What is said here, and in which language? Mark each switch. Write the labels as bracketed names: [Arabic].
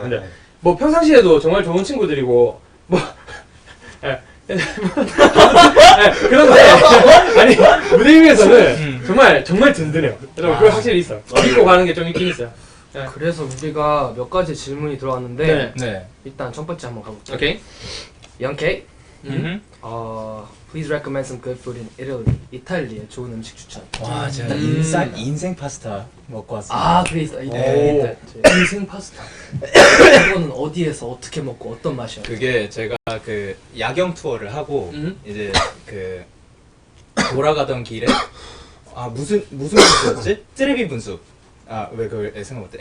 [Korean] 근데 뭐 평상시에도 정말 좋은 친구들이고 뭐 그런데 아니 무대 위에서는 정말 든든해요. 여러분 그거 확실히 있어. 믿고 가는 게 좀 있긴 있어요. 그래서 우리가 몇 가지 질문이 들어왔는데 네. 일단 첫 번째 한번 가볼게요. 오케이. 영케이, 음. [English] please recommend some good food in Italy. [Korean] 이탈리아의 좋은 음식 추천. 와, 제가 인생 파스타 먹고 왔습니다. 아, 그래 있어. 이탈리아. 인생 파스타. 이거는 어디에서 어떻게 먹고 어떤 맛이야? 그게 제가 그 야경 투어를 하고 음? 이제 그 돌아가던 길에 무슨 분수였지? 트레비 분수. 왜 그걸 생각 못해?